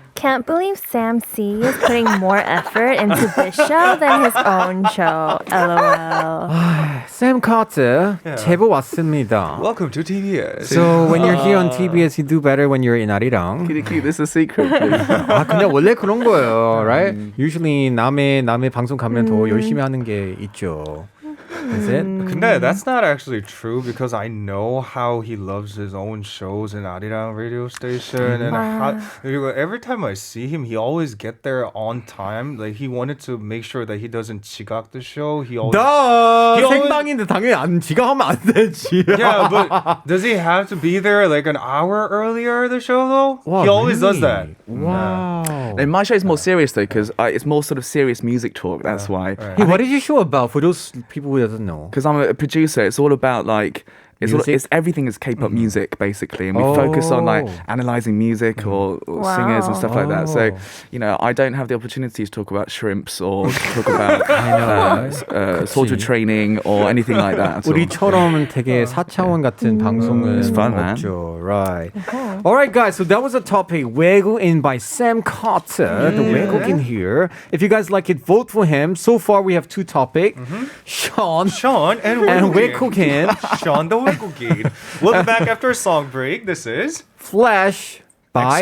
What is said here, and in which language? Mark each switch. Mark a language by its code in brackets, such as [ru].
[en] Can't believe Sam C is putting more effort into this show than his own show. LOL. [ko] Sam Carter, 제보 왔습니다. [en] Welcome to TBS. So when you're here on TBS, you do better when you're in 아리랑. Can you keep this a secret, please? [ko] 아, 근데 원래 그런 거예요, right? Usually 남의 방송 가면 더 열심히 하는 게 있죠. [en] Is it? 근데 that's not actually true because I know how he loves his own shows in Arirang radio station and how, every time I see him, he always get there on time. Like he wanted to make sure that he doesn't 지각 the show. He always [ko] 나 [en] always- [ko] 생방인데 당연히 안 지각하면 안 되지. [en] yeah, but does he have to be there like an hour earlier the show though? Wow, he always does really? that. Wow. And my show is more serious though, because it's more sort of serious music talk. That's why. Hey, what is your show about for those people who doesn't know? Because I'm a producer, it's all about like Music? it's everything is K-pop music basically, and we focus on like analyzing music or singers and stuff like that. So I don't have the opportunity to talk about shrimps or talk about soldier training or anything like that. [ko] 우리처럼 되게 4차원 같은 방송은 [en] It's fun, man. [ko] 없죠. [en] Right. All right, guys. So that was a topic. 외국인 by Sam Carter. The 외국인 here. If you guys like it, vote for him. So far, we have two topics. Shawn Shawn and [ko] 외국인. [en] Shawn the We'll be back after a song break. This is Flash by